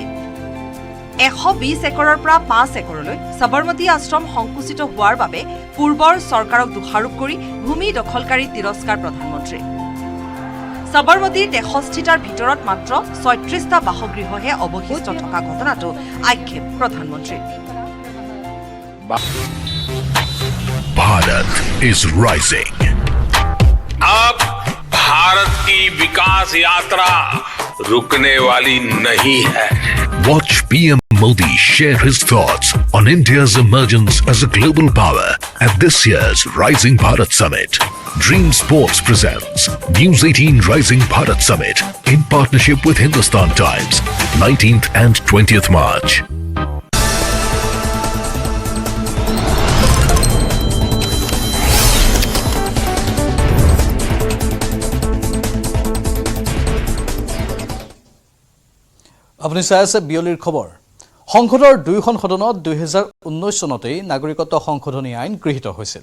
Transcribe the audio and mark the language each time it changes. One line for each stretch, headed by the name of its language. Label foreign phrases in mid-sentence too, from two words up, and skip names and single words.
Assamese: 120 একৰৰ পৰা 5 একৰলৈ সবৰমতী আশ্ৰম সংকুচিত হোৱাৰ বাবে পূৰ্বৰ চৰকাৰক দোষাৰোপ কৰি ভূমি দখলকাৰী তিৰস্কাৰ প্ৰধানমন্ত্ৰী। সবৰমতীৰ 63টাৰ ভিতৰত মাত্ৰ 36টা বাসগৃহহে অৱশিষ্ট থকা ঘটনাটো আক্ষেপ প্ৰধানমন্ত্ৰীৰ।
English: Bharat is rising.
Hindi: अब भारत की विकास यात्रा रुकने वाली नहीं है।
English: Watch PM Modi share his thoughts on India's emergence as a global power at this year's Rising Bharat Summit. Dream Sports presents News 18 Rising Bharat Summit in partnership with Hindustan Times, 19th and 20th March.
Assamese: আপুনি চাই আছে বিয়লিৰ খবৰ। সংসদৰ দুয়োখন সদনত 2019 চনতেই নাগৰিকত্ব সংশোধনী আইন গৃহীত হৈছিল।